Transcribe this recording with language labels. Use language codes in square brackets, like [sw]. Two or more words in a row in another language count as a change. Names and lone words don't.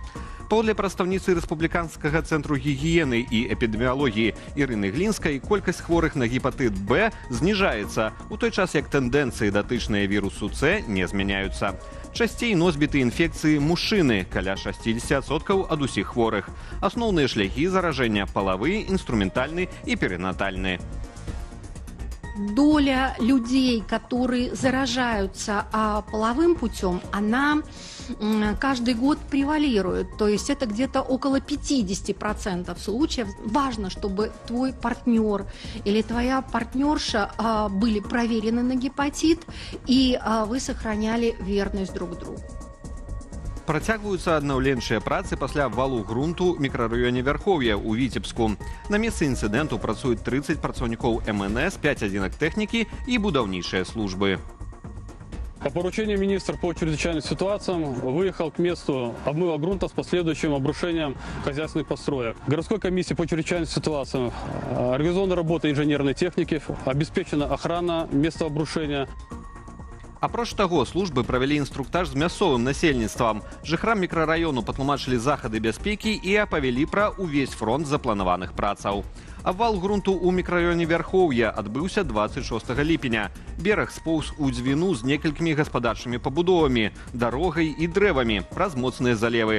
[be] Паводле прадстаўніцы Рэспубліканскага цэнтру гігіены і эпідэміялогіі Ірыны Глінскай, колькасць хворых на гепатыт Б зніжаецца, у той час як тэндэнцыі, датычныя вірусу С, не змяняюцца. Часцей носьбіты інфекцыі мужчыны, каля 60% ад усіх хворых. Асноўныя шляхі заражэння – палавы, інструментальны і перинатальны. [ru] Доля людей, которые заражаются половым путем, она каждый год превалирует. То есть это где-то около 50% случаев. Важно, чтобы твой партнер или твоя партнерша были проверены на гепатит, и вы сохраняли верность друг другу. [be] Працягваюцца аднаўленчыя працы пасля валу грунту ў мікрараёне Вярхоўя ў Віцебску. На месцы інцыдэнту працуюць 30 працаўнікоў МНС, 5 адзінак тэхнікі і будаўнічыя службы. [ru] По поручению министра по чрезвычайным ситуациям выехал к месту обмыва грунта с последующим обрушением хозяйственных построек. Городской комиссии по чрезвычайным ситуациям организована работа инженерной техники, обеспечена охрана места обрушения. [be] Апроч таго, службы правялі інструктаж з мясцовым насельніцтвам. Жыхарам мікрараёну патлумачылі захады бяспекі і апавялі пра ўвесь фронт запланаваных працаў. Абвал грунту ў мікрараёне Вярхоўя адбыўся 26 ліпеня. Бераг споўз у дзвіну з некалькімі гаспадарчымі пабудовамі, дарогай і дрэвамі праз моцныя залевы.